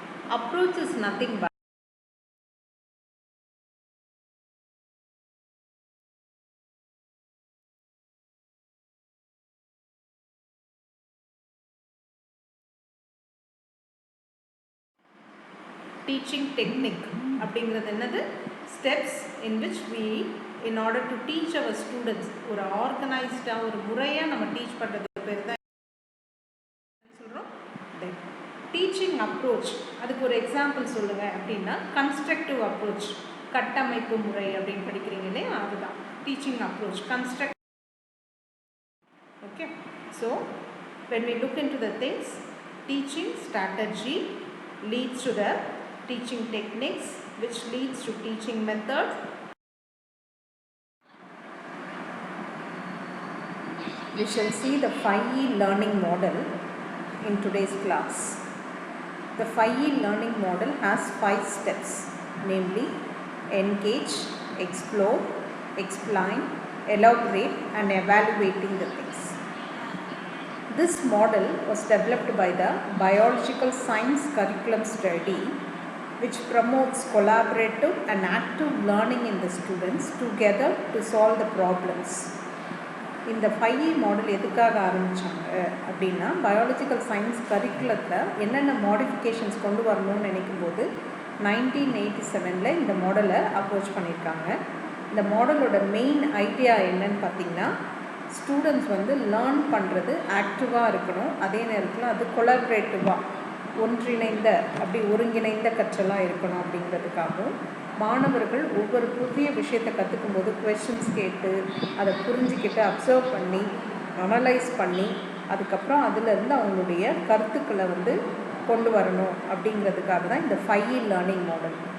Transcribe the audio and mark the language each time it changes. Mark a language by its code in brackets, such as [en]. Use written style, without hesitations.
[en] Approach is nothing but teaching technique. [ta] அப்படிங்கிறது என்னது? Steps in which we in order to teach our students ஒரு ஆர்கனைஸ்டாக ஒரு முறையாக நம்ம டீச் பண்ணுறது பேர் தான் சொல்கிறோம் டீச்சிங் அப்ரோச். அதுக்கு ஒரு எக்ஸாம்பிள் சொல்லுங்கள் அப்படின்னா கன்ஸ்ட்ரக்டிவ் அப்ரோச், கட்டமைப்பு முறை அப்படின்னு படிக்கிறீங்க இல்லையா, அதுதான் teaching approach, construct. [en] Okay, so when we look into the things, teaching strategy leads to the teaching techniques, which leads to teaching method. We shall see the 5E learning model in today's class. The 5E learning model has 5 steps, namely engage, explore, explain, elaborate and evaluating the things. This model was developed by the Biological Science Curriculum Study, which promotes collaborative and active learning in the students together to solve the problems. [ta] இந்த 5E model எதுக்காக ஆரம்பித்தாங்க அப்படின்னா, biological science கரிக்குலத்தில் என்னென்ன modifications கொண்டு வரணும்னு நினைக்கும்போது 1987 இந்த மாடலை அப்ரோச் பண்ணியிருக்காங்க. இந்த மாடலோட மெயின் ஐடியா என்னன்னு பார்த்திங்கன்னா, ஸ்டூடெண்ட்ஸ் லேர்ன் பண்ணுறது ஆக்டிவாக இருக்கணும், அதே நேரத்தில் அது கொலாபரேட்டிவாக ஒன்றிணைந்த ஒருங்கிணைந்த கற்றலாக இருக்கணும் அப்படிங்கிறதுக்காகவும், மாணவர்கள் ஒவ்வொரு புதிய விஷயத்தை கற்றுக்கும் போது கொஷின்ஸ் கேட்டு அதை புரிஞ்சுக்கிட்டு அப்சர்வ் பண்ணி அனலைஸ் பண்ணி அதுக்கப்புறம் அதிலிருந்து அவங்களுடைய கருத்துக்களை கொண்டு வரணும் அப்படிங்கிறதுக்காக தான் இந்த 5E லேர்னிங் மாடல்.